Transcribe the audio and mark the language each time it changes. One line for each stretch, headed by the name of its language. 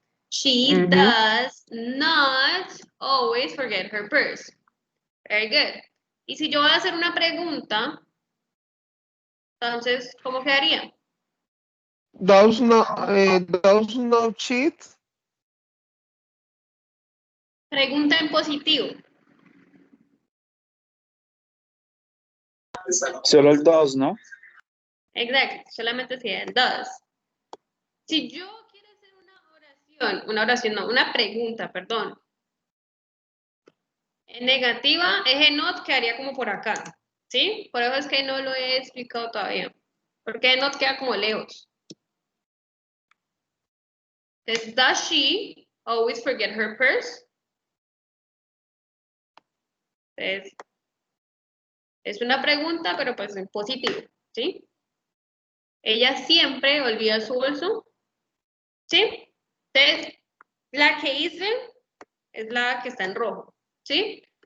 English: She does not always forget her purse. Very good.
Spanish: Y si yo voy a hacer una pregunta, entonces, ¿cómo quedaría?
English: Does not cheat.
Spanish: Pregunta en positivo. Solo el dos, ¿no? Exacto, solamente si el does. Si yo quiero hacer una pregunta, perdón. En negativa, eje not quedaría como por acá, ¿sí? Por eso es que no lo he explicado todavía. Porque not queda como lejos.
English: Entonces, does she always forget her purse?
Spanish: Entonces, es una pregunta, pero pues en positivo, ¿sí? Ella siempre olvida su bolso, ¿sí? Entonces, la que hice es la que está en rojo, ¿sí?